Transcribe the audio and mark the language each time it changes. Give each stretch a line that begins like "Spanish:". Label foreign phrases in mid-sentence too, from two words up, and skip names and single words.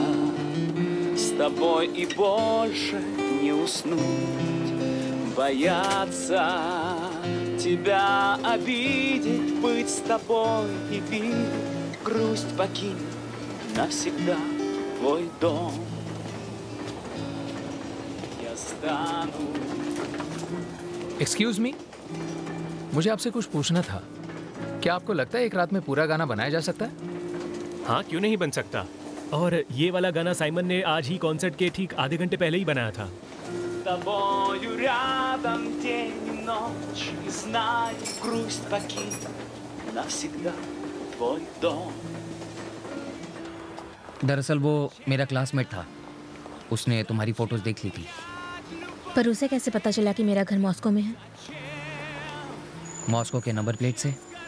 Russian: с тобой и больше не уснуть, бояться тебя обидеть, быть с тобой и видеть грусть покинет навсегда твой дом. Я стану.
English: excuse me,
Hindi: मुझे आपसे कुछ पूछना था। क्या आपको लगता है एक रात में पूरा गाना बनाया जा सकता है? हाँ, क्यों नहीं बन सकता। और ये वाला गाना साइमन ने आज ही कॉन्सर्ट के ठीक आधे घंटे पहले ही बनाया था।
Russian: С тобою рядом день и ночь, и знай, грусть покинет навсегда твой дом.
Hindi: दरअसल वो मेरा क्लासमेट था, उसने तुम्हारी फोटोज देख ली थी। पर उसे कैसे पता चला कि मेरा घर मॉस्को में है? मॉस्को के
English: number plate
Hindi: से।